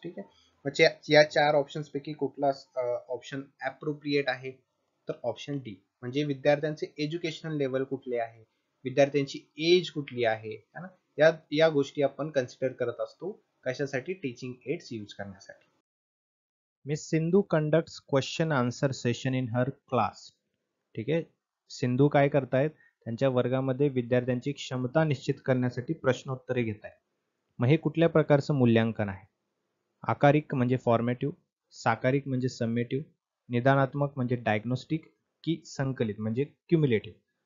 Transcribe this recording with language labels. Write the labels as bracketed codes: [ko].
[mr] ठीक आहे, मग या चार ऑप्शन्स पैकी कुठला ऑप्शन अप्रोप्रिएट आहे? तर ऑप्शन डी, म्हणजे विद्यार्थ्यांचे एज्युकेशनल लेवल कुठले आहे, विद्यार्थ्यांची एज कुठली आहे, है ना, या गोष्टी आपण कन्सिडर करत असतो कशासाठी, टीचिंग एड्स यूज करण्यासाठी. [en] Miss Sindhu conducts question answer session in her class. [mr] ठीक आहे, सिंधू काय करतायत, त्यांच्या वर्गामध्ये विद्यार्थ्यांची क्षमता निश्चित करण्यासाठी प्रश्नोत्तरे घेत आहेत. मग हे कुठल्या प्रकारचं मूल्यांकन आहे? आकारिक म्हणजे फॉर्मेटिव्ह, साकारिक म्हणजे समेटिव्ह, निदानात्मक म्हणजे डायग्नोस्टिक की संकलित म्हणजे क्युम्युलेटिव्ह?